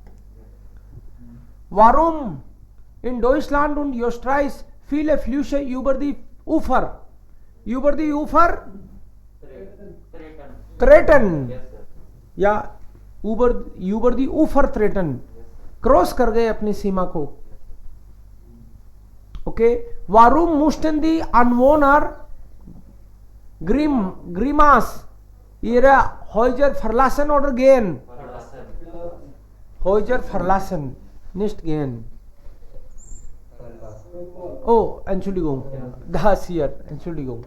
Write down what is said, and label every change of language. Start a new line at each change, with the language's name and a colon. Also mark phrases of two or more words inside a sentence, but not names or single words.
German: Warum in Deutschland und Österreich viele Flüsse über die Ufer? Über die Ufer? Treten.
English: Yes, sir.
German: या über die Ufer treten.
Hindi: क्रॉस कर गए अपनी सीमा को.
German: Okay, warum mussten die Anwohner Grimas ihre Häuser verlassen oder gehen? Häuser verlassen, nicht gehen. Oh, Entschuldigung, das hier, Entschuldigung.